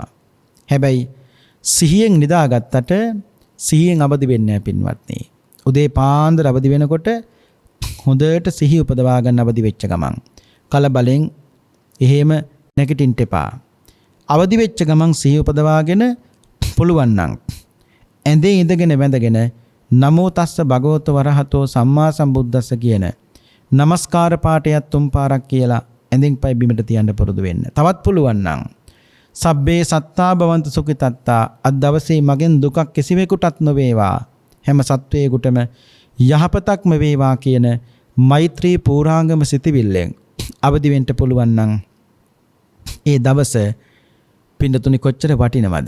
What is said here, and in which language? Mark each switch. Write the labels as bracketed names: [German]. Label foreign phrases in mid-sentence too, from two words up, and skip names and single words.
[Sinhala] හැබැයි සිහියෙන් නිදාගත්තට සිහියෙන් අවදි වෙන්නේ නැහැ පින්වත්නි. උදේ පාන්දර අවදි වෙනකොට හොඳට සිහිය උපදවා ගන්න අවදි වෙච්ච ගමන් කලබලෙන් එහෙම නැගිටින්න එපා. අවදි වෙච්ච ගමන් සිහිය උපදවාගෙන පුළුවන් නම් ඇඳේ ඉඳගෙන වැඳගෙන [Pali] නමෝ තස්ස භගවතු වරහතෝ සම්මා සම්බුද්දස්ස [Sinhala] කියන නමස්කාර පාඨයත් තුන් පාරක් කියලා ඇඳින් පය බිමට තියන්න පුරුදු වෙන්න. තවත් පුළුවන් නම් [Pali] සබ්බේ සත්තා භවන්තු සුඛිතත්තා [Sinhala] අද දවසේ මගෙන් දුකක් කිසිවෙකුටත් නොවේවා. හැම සත්වයෙකුටම යහපතක්ම වේවා කියන මෛත්‍රී පූර්ාංගම සිතවිල්ලෙන් අවදි වෙන්න පුළුවන් නම් ඒ දවස පින්නතුනි කොච්චර වටිනවද?